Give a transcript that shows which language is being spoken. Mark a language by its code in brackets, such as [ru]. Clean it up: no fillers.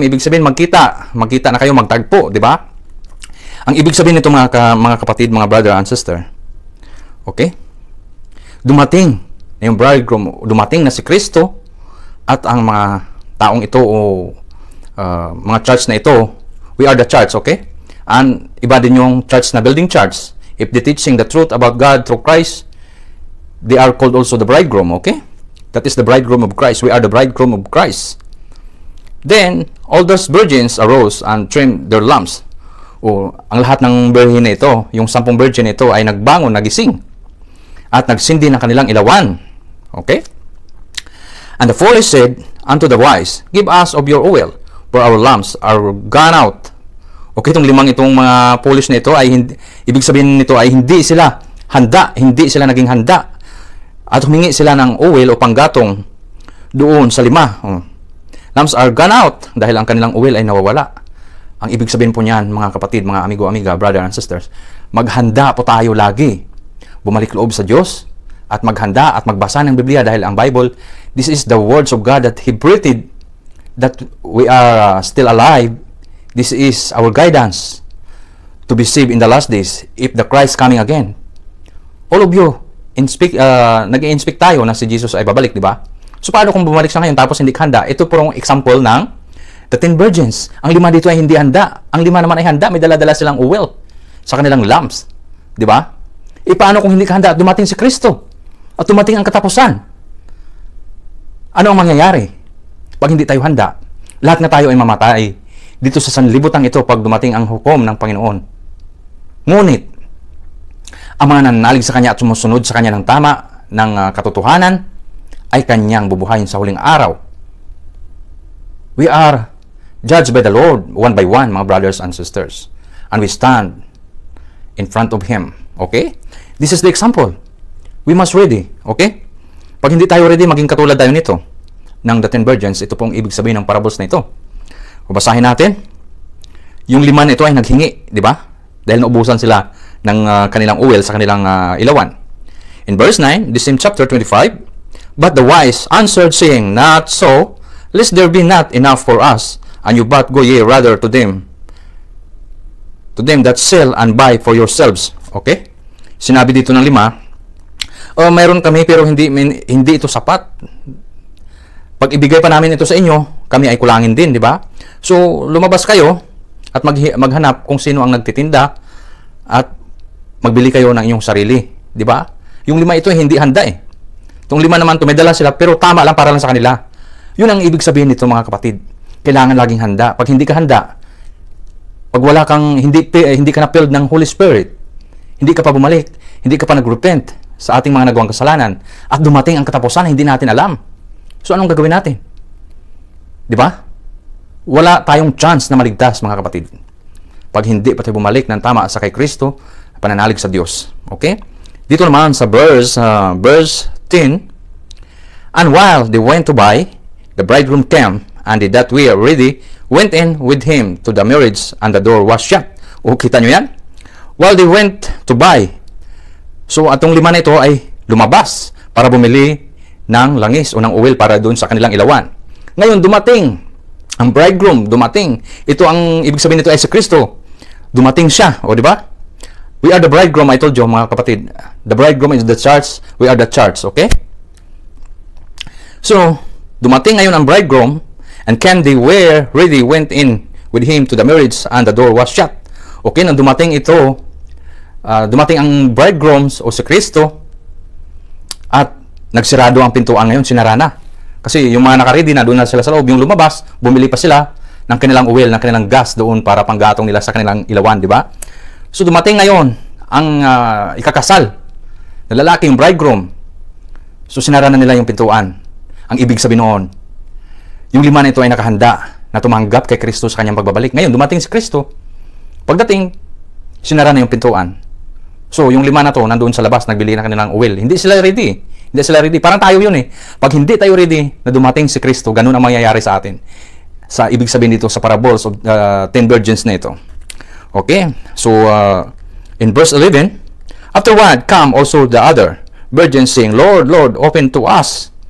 [tl] Ibig sabihin magkita na kayo, magtagpo, di ba? Ang ibig sabihin nito mga kapatid, mga [en] brother and sister, [tl] okay? Dumating na yung bridegroom, dumating na si Kristo, at ang mga taong ito o mga church na ito, [en] we are the church, [tl] okay? And iba din yung church na building church. [en] If they teaching the truth about God through Christ, they are called also the bridegroom, okay? That is the bridegroom of Christ. We are the bridegroom of Christ. Then all those virgins arose and trimmed their lamps. [tl] o ang lahat ng birhen na ito, yung 10 virgin ito ay nagbangon, nagising, at nagsindi ng kanilang ilawan. [en] Okay? And the foolish said unto the wise, give us of your oil, for our lamps are gone out. [tl] Okay, itong itong mga foolish na ito ay ibig sabihin nito ay hindi sila handa, hindi sila naging handa. At humingi sila ng oil o panggatong doon sa 5. [en] Lamps are gone out [tl] dahil ang kanilang oil ay nawawala. Ang ibig sabihin po niyan, mga kapatid, mga amigo, amiga, [en] brother and sisters, [tl] maghanda po tayo lagi. Bumalik loob sa Diyos at maghanda at magbasa ng Biblia dahil ang Bible, [en] this is the words of God that He breathed, that we are still alive. This is our guidance to be saved in the last days if the Christ coming again. All of you, [tl] nag-i-inspect tayo na si Jesus ay babalik, di ba? So paano kung bumalik siya ngayon tapos hindi handa? Ito po ang example ng the 10 virgins. Ang 5 dito ay hindi handa. Ang 5 naman ay handa. May dala-dala silang oil sa kanilang lamps. Di ba? E paano kung hindi ka handa at dumating si Kristo? At dumating ang katapusan? Ano ang mangyayari? Pag hindi tayo handa, lahat na tayo ay mamatay dito sa sanlibutan ito pag dumating ang hukom ng Panginoon. Ngunit, ang mga nananalig sa Kanya at sumusunod sa Kanya ng tama, ng katotohanan, ay Kanyang bubuhayin sa huling araw. [en] We are judged by the Lord one by one, mga brothers and sisters. And we stand in front of Him. Okay? This is the example. We must ready. Okay? [tl] Pag hindi tayo ready, maging katulad tayo nito ng the 10 virgins. Ito pong ibig sabihin ng parables na ito. Babasahin natin. Yung 5 na ito ay naghingi, di ba? Dahil naubusan sila ng kanilang oil sa kanilang ilawan. [en] In verse 9, the same chapter 25, but the wise answered, saying, not so, lest there be not enough for us, and you but go ye rather to them that sell and buy for yourselves. [tl] Okay? Sinabi dito ng 5, mayroon kami pero hindi ito sapat. Pag ibigay pa namin ito sa inyo, kami ay kulangin din, di ba? So, lumabas kayo at maghanap kung sino ang nagtitinda at magbili kayo ng inyong sarili, di ba? Yung 5 ito hindi handa eh. Itong 5 naman ito, may dala sila pero tama lang para lang sa kanila. Yun ang ibig sabihin nito, mga kapatid. Kailangan laging handa. Pag hindi ka handa, pag wala kang, hindi ka na-filled ng Holy Spirit, hindi ka pa bumalik, hindi ka pa nag-repent sa ating mga nagawang kasalanan, at dumating ang katapusan, hindi natin alam. So, anong gagawin natin? Di ba? Wala tayong chance na maligtas, mga kapatid. Pag hindi pa tayo bumalik ng tama sa kay Kristo, pananalig sa Diyos. [en] Okay? Dito naman sa verse 10, and while they went to buy, the bridegroom came, and they that were ready went in with him to the marriage, and the door was shut. [tl] O, kita nyo yan? [en] While they went to buy. [tl] So, atong 5 na ito ay lumabas para bumili ng langis o ng oil para doon sa kanilang ilawan. Ngayon, dumating. Ang bridegroom, dumating. Ito ang ibig sabihin nito ay si Kristo. Dumating siya. O, di ba? [en] We are the bridegroom, I told you, [tl] mga kapatid. [en] The bridegroom is the church. We are the church. Okay? [tl] So, dumating ngayon ang bridegroom, [en] and when they were ready, went in with him to the marriage, and the door was shut. [tl] Okay, nang dumating ito, dumating ang bridegrooms o si Kristo, at nagsirado ang pintuan ngayon, sinara na. Kasi yung mga nakaready na, doon na sila sa loob. Yung lumabas, bumili pa sila ng kanilang oil, ng kanilang gas doon para panggatong nila sa kanilang ilawan, di ba? So, dumating ngayon ang ikakasal na lalaki, yung bridegroom. So, sinara na nila yung pintuan. Ang ibig sabihin noon, yung 5 na ito ay nakahanda na tumanggap kay Kristo sa kanyang pagbabalik. Ngayon, dumating si Kristo. Pagdating, sinara na yung pintuan. So, yung 5 na to, nandoon sa labas, nagbili na kanilang oil. Hindi sila ready. Hindi sila ready. Parang tayo yun eh. Pag hindi tayo ready na dumating si Kristo, ganun ang mangyayari sa atin. Sa ibig sabihin dito sa parables of 10 virgins na ito. Okay? [en] So, in verse 11, afterward come also the other virgins saying, Lord, Lord, open to us.